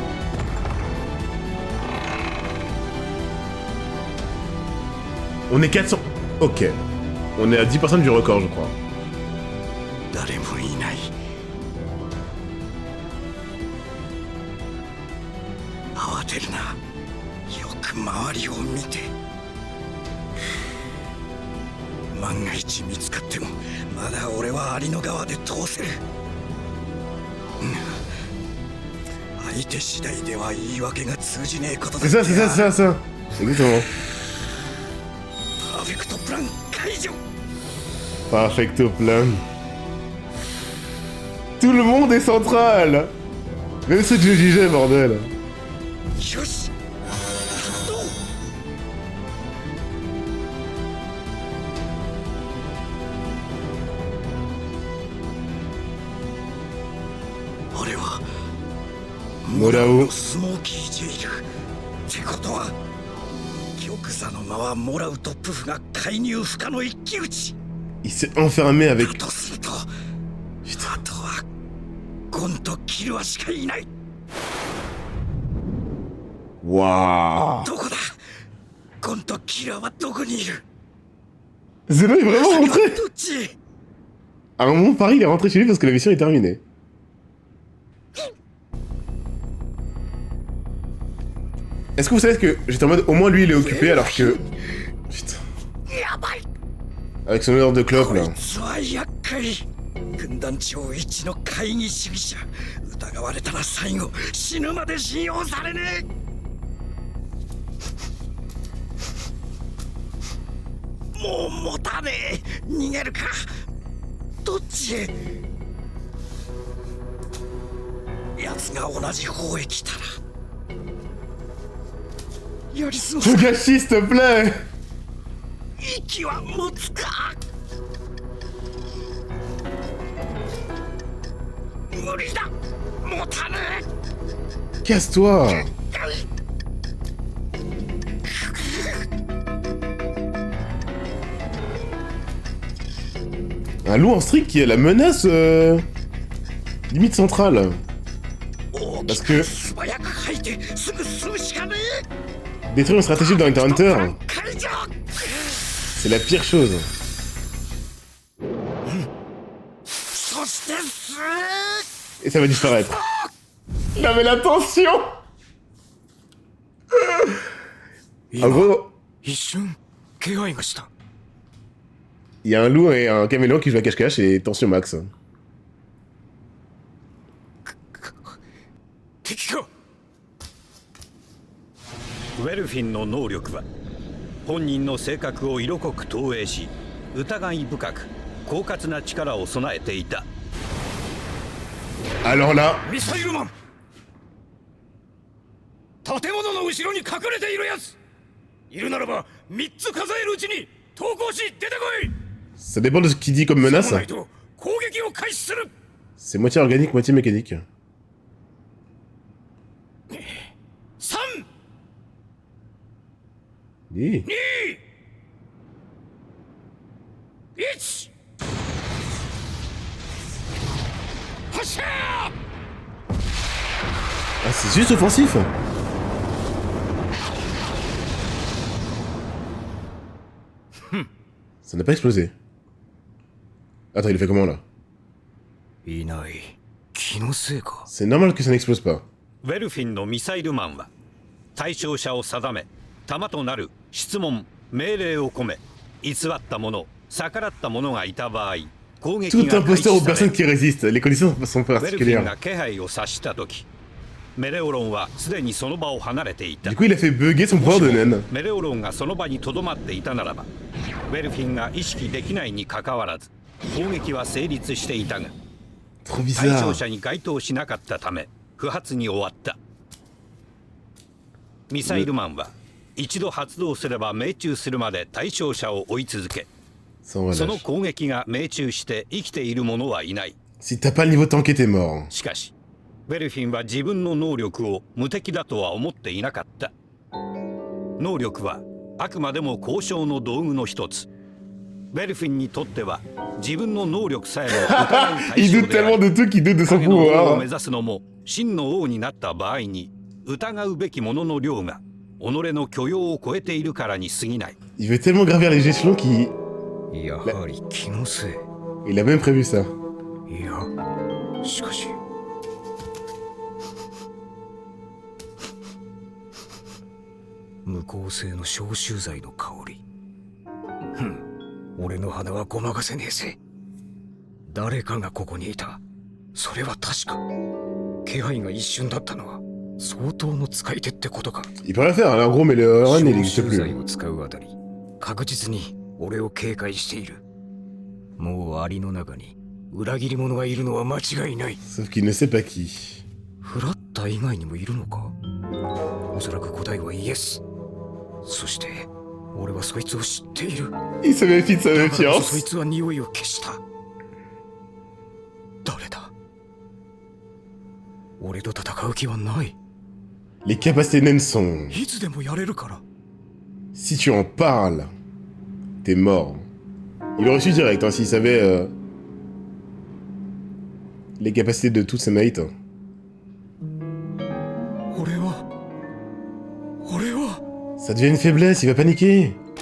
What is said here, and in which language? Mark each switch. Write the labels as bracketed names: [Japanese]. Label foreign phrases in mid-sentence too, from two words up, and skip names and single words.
[French] On est 400... Ok. On est à 10% du record, je crois. [Japanese] 誰もいない慌てるなよく周りを見て万が一見つかってもまだ俺はアリの側で通せる、相手次第では言い訳が通じねえことだ [French] C'est ça, c'est ça, c'est ça, c'est ça. Exactement. [Japanese] パーフェクトプラン解除 [French] Perfecto plan. Tout le monde est central. Même ceux que je jugeais, bordel. [Japanese] よし発動俺は [French] Morao. [Japanese] スモーキージェイルってことは玉座の間はモラウとプフが介入不可の一騎打ち [French] Il s'est enfermé avec... [Japanese] だとするとあとはゴンとキルアしかいない [French] Waouh. [Japanese] どこだゴンとキルアはどこにいる [French] Zeno est vraiment rentré. [Japanese] どっち [French] À un moment, Paris, il est rentré chez lui parce que la mission est terminée. Est-ce que vous savez que j'étais en mode au moins lui il est occupé alors que... Putain. [Japanese] やばい [French] Avec son odeur de clope là. [Japanese] こいつは厄介軍団長一の会議主義者疑われたら最後死ぬまで信用されねえもう持たねえ逃げるかどっちへ奴が同じ方へ来たらやり過ごす [French] Togashi, s'il te plaît. [Japanese] 息は持つか [French] Casse-toi. Un loup en strict qui est la menace limite centrale. Parce que détruire une stratégie dans Hunter x Hunter, c'est la pire chose. Et ça va disparaître. Non mais la tension. En gros, [Japanese] 一瞬気配がした。 [French] il y a un loup et un caméléon qui jouent à cache-cache et tension max. [Japanese] 敵か。ウェルフィンの能力は本人の性格を色濃く投影し、疑い深く狡猾な力を備えていた。 [French] Alors là, [Japanese] ミサイルマン。建物の後ろに隠れているやつ。いるならば3つ数えるうちに投降し出てこい。 [French] ça dépend de ce qu'il dit comme menace. [Japanese] そうないと攻撃を開始する。 [French] C'est moitié organique, moitié mécanique. [Japanese] 3、 [French] Oui. [Japanese] 2、1。発射。 [French] Ah, c'est juste offensif. Ça n'a pas explosé. Attends, il le fait comment là? [Japanese] いない。気のせいか。 [French] C'est normal que ça n'explose pas. [Japanese] ウェルフィンのミサイルマンは対象者を定め、弾となる質問命令を込め、偽った者逆らった者がいた場合、攻撃 [French] Tout [Japanese] が開 [French] imposteur [Japanese] 始 [French] aux [Japanese] され [French] personnes [Japanese] る。 [French] qui résistent. Les conditions sont [Japanese] ウェルフィン [French] particulières. [Japanese] が気配を察した時、メレオロンはすでにその場を離れていた。 [French] Du coup, il a fait bugger son pouvoir de naine. [Japanese] メレオロンがその場にとどまっていたならば、ウェルフィンが意識できないにかかわらず攻撃は成立していたが、 [French] Trop [Japanese] 対象 [French] bizarre. [Japanese] 者に該当しなかったため不発に終わった。ミサイルマンは一度発動すれば命中するまで対象者を追い続け、 [French] Sans [Japanese] その [French] relâche. [Japanese] 攻撃が命中して生きている者はいない。 [French] Si t'as pas le niveau tanké, t'es mort. [Japanese] しかしウェルフィンは自分の能力を無敵だとは思っていなかった。能力はあくまでも交渉の道具の一つ。ウェルフィンにとっては自分の能力さえも疑う対 [French] Il [Japanese] 象 [French] doute [Japanese] であ [French] tellement [Japanese] る。 [French] de tout qu'il doute de son [Japanese] 影の王を [French] pouvoir. [Japanese] 目指すのも真の王になった場合に疑うべきものの量が己の許容を超えているからに過ぎない。 [French] Il veut tellement gravir les échelons qu'il [Japanese] やはり気のせい。 [French] il a même prévu ça. [Japanese] いや、しかし。無効性の消臭剤の香り。ふん、俺の鼻はごまかせねえぜ。誰かがここにいた。それは確か。気配が一瞬だったのは相当の使い手ってことか。 [French] Il peut rien faire, hein. En gros, mais le run, il [Japanese] 消 [French] n'existe [Japanese] 臭剤 [French] plus. [Japanese] を使うあたり、確実に俺を警戒している。もうアリの中に裏切り者がいるのは間違いない。 [French] Sauf qu'il ne sait pas qui. [Japanese] フラッタ以外にもいるのか。おそらく答えはイエス。そして俺はそいつを知っている。 [French] Il se méfie de sa [Japanese] だからこそそい [French] méfiance. [Japanese] つは匂いを消した。誰だ。俺と戦う気はない。 [French] Les capacités naines sont... [Japanese] いつでもやれるから。 [French] Si tu en parles, t'es mort. Il aurait su direct, hein, s'il savait les capacités de tous ses mates. [Japanese] 俺は [French] Ça devient une faiblesse, il va paniquer.